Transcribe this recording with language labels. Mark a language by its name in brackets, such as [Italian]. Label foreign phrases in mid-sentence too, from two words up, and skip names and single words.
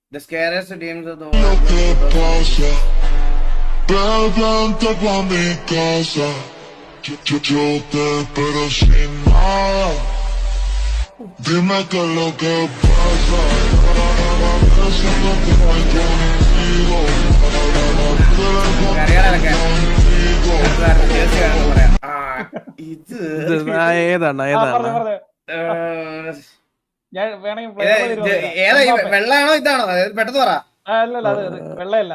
[English] The scariest teams of the Lo world. [Spanish] que pasa, vente pa' mi casa. Yo te espero sin nada. Dime qué es lo que pasa. Eso es lo que hay contigo. [Malayalam] കരയാളൊക്കെ പറയാം. ഇത് ഏതാണ് ഞാൻ വേണമെങ്കിൽ ഏതാ വെള്ളാണോ ഇതാണോ അതായത് പെട്ടെന്ന് പറ. അല്ലല്ല അത് വെള്ളയല്ല.